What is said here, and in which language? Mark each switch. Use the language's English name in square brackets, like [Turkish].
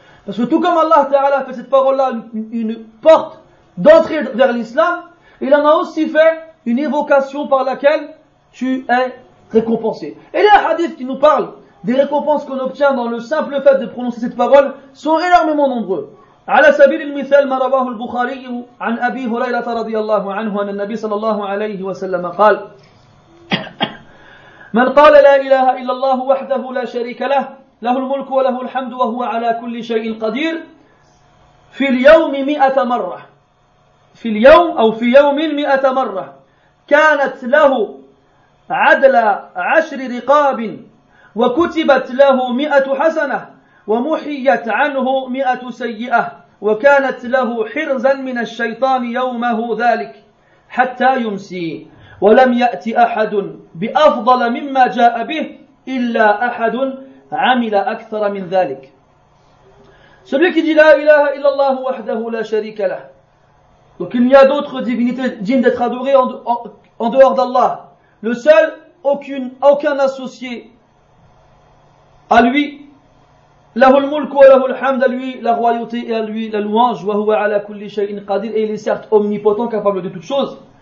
[French] Parce que tout comme Allah ta'ala fait cette parole-là une porte d'entrée vers l'islam, il en a aussi fait une évocation par laquelle tu es récompensé. Et les hadiths qui nous parlent des récompenses qu'on obtient dans le simple fait de prononcer cette parole sont énormément nombreux. [Arabic] على سبيل المثال ما رواه البخاري عن أبي هريرة رضي الله عنه أن النبي صلى الله عليه وسلم قال من قال لا إله إلا الله وحده لا شريك له له الملك وله الحمد وهو على كل شيء قدير في اليوم 100 مرة في اليوم أو في يوم 100 مرة كانت له عدل 10 رقاب وكتبت له 100 حسنة ومحيت عنه 100 سيئة وكانت له حرزا من الشيطان يومه ذلك حتى يمسي ولم يأتي أحد بأفضل مما جاء به إلا أحد عمل أكثر من ذلك. [French] Celui qui dit [Arabic] la ilaha illallah wahdahu la sharika lah. [French] Donc il n'y a d'autres divinités dignes d'être adorées en dehors d'Allah. Le seul, aucun associé à lui. [Arabic] لَهُ الْمُلْكُ وَلَهُ الْحَمْدُ [French] à lui la royauté et à lui la louange [Arabic] وَهُوَ عَلَى كُلِّ شَيْءٍ قَدِيرٍ [French] et il est certes omnipotent, capable de toute chose.